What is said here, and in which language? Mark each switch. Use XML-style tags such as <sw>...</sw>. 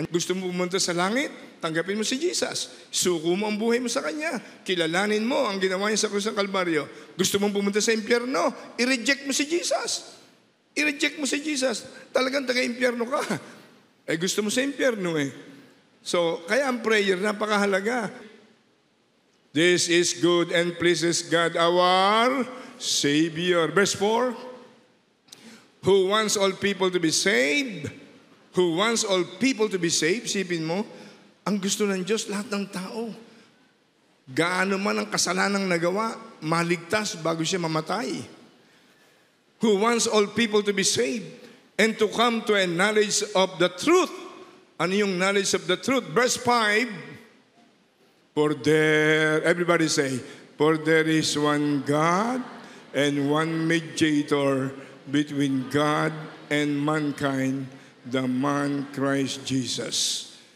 <tl>Gusto mo pumunta sa langit? Tanggapin mo si Jesus. Suko mo ang buhay mo sa Kanya. Kilalanin mo ang ginawa niya sa krus ng Kalbaryo. Gusto mong pumunta sa impyerno? I-reject mo si Jesus. I-reject mo si Jesus. Talagang taga-impyerno ka. Gusto mo sa impyerno So, kaya ang prayer, napakahalaga.</tl> <en>This is good and pleases God our Savior. Verse 4, who wants all people to be saved. Who wants all people to be saved.</en> <tl>Sipin mo, ang gusto ng Diyos, lahat ng tao. Gaano man ang kasalanang nagawa, maligtas bago siya mamatay.</tl> <en>Who wants all people to be saved and to come to a knowledge of the truth.</en> <tl>Ano yung</tl> <en>knowledge of the truth? Verse 5, everybody say, for there is one God and one mediator between God and mankind, the man Christ Jesus.</en>